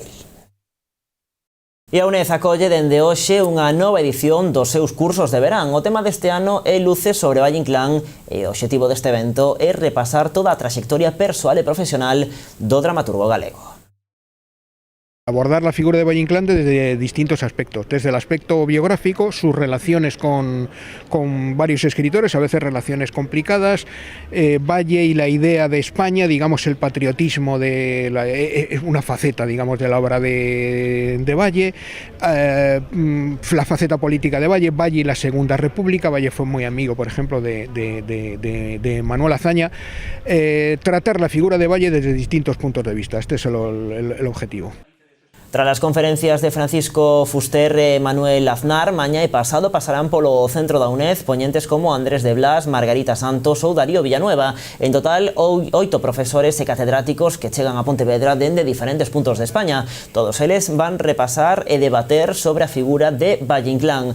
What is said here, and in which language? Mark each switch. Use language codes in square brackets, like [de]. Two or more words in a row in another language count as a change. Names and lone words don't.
[gl] E a UNED acolle dende hoxe unha nova edición dos seus cursos de verán. O tema deste ano é Luces sobre Valle Inclán e o obxectivo deste evento é repasar toda a traxectoria persoal e profesional do dramaturgo galego. [es] Abordar la figura de Valle Inclán desde distintos aspectos, desde el aspecto biográfico, sus relaciones con varios escritores, a veces relaciones complicadas, Valle y la idea de España, digamos el patriotismo, es una faceta, digamos, de la obra de Valle, la faceta política de Valle, Valle y la Segunda República. Valle fue muy amigo, por ejemplo, de Manuel Azaña. Tratar la figura de Valle desde distintos puntos de vista, este es el objetivo. Tras las conferencias de [gl] Francisco Fuster e Manuel Aznar, mañá e pasado pasarán polo centro da UNED poñentes como Andrés de Blas, Margarita Santos ou Darío Villanueva. En total, 8 profesores e catedráticos que chegan a Pontevedra dende diferentes puntos de España. Todos eles van repasar e debater sobre a figura de Valle Inclán.